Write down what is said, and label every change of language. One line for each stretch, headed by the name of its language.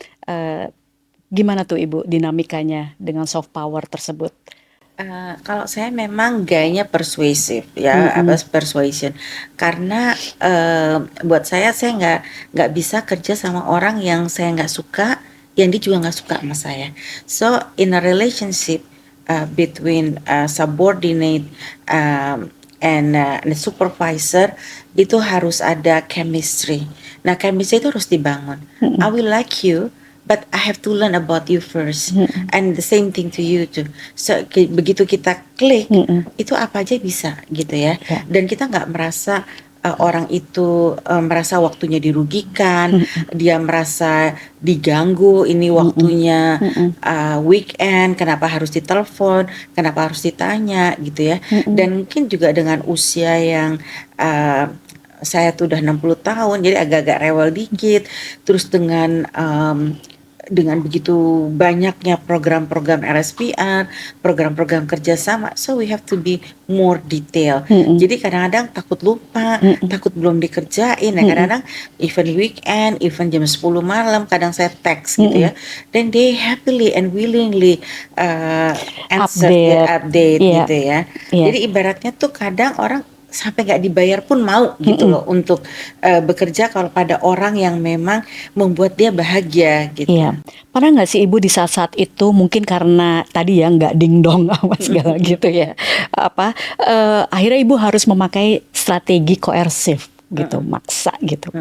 Indonesian: Eh, Gimana tuh Ibu dinamikanya dengan soft power tersebut? Kalau saya memang gayanya persuasif ya, apa, Mm-mm. persuasion, karena buat saya nggak bisa kerja sama orang yang saya nggak suka, yang dia juga nggak suka sama saya.
English: So in a relationship between subordinate and supervisor,
Indonesian: itu harus ada chemistry. Nah, chemistry itu harus dibangun. I Mm-mm.
English: will like you, but I have to learn about you first, Mm-mm. and the same thing to you too.
Indonesian: So begitu kita klik, Mm-mm. itu apa aja bisa gitu ya. Ya. Dan kita nggak merasa orang itu merasa waktunya dirugikan, Mm-mm. dia merasa diganggu. Ini Mm-mm. waktunya Mm-mm. weekend, kenapa harus ditelepon, kenapa harus ditanya gitu ya. Mm-mm. Dan mungkin juga dengan usia yang uh, saya tuh udah 60 tahun, jadi agak-agak rewel dikit. Terus dengan begitu banyaknya program-program LSPR, program-program kerjasama,
English: so we have to be more detail. Mm-mm.
Indonesian: Jadi kadang-kadang takut lupa, Mm-mm. takut belum dikerjain. Nah, Mm-mm. kadang-kadang
English: even weekend, even
Indonesian: jam 10 malam, kadang saya text gitu Mm-mm. ya.
English: Then they happily and willingly answer, Update, update
Indonesian: iya, gitu ya. iya, Jadi ibaratnya tuh kadang orang sampai nggak dibayar pun mau gitu mm-mm, loh untuk bekerja kalau pada orang yang memang membuat dia bahagia gitu. iya. Pernah nggak sih Ibu di saat-saat itu mungkin karena tadi ya nggak dingdong apa segala gitu ya, apa akhirnya Ibu harus memakai strategi koersif gitu, maksa gitu.